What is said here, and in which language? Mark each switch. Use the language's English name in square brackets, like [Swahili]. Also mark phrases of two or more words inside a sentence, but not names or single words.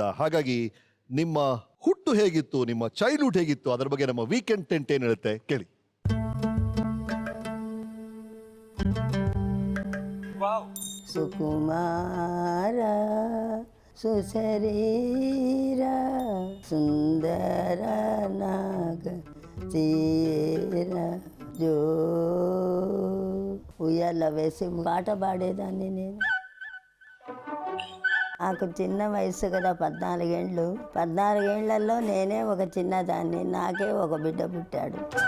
[Kannada] ಹಾಗಾಗಿ ನಿಮ್ಮ ಹುಟ್ಟು ಹೇಗಿತ್ತು, ನಿಮ್ಮ ಚೈಲ್ಡ್ಹುಡ್ ಹೇಗಿತ್ತು, ಅದರ ಬಗ್ಗೆ ನಮ್ಮ ವೀಕೆಂಡ್ ಟೆಂಟ್ ಏನ್ ಹೇಳುತ್ತೆ ಕೇಳಿ. [Telugu] సుకుమార సుశరీర సుందర నాగ చీర జో ఉయ్యాల వేసి పాట పాడేదాన్ని నేను. నాకు చిన్న వయసు కదా, 14 ఏళ్ళు. 14 ఏళ్లలో నేనే ఒక చిన్నదాన్ని. నాకే ఒక బిడ్డ పుట్టాడు.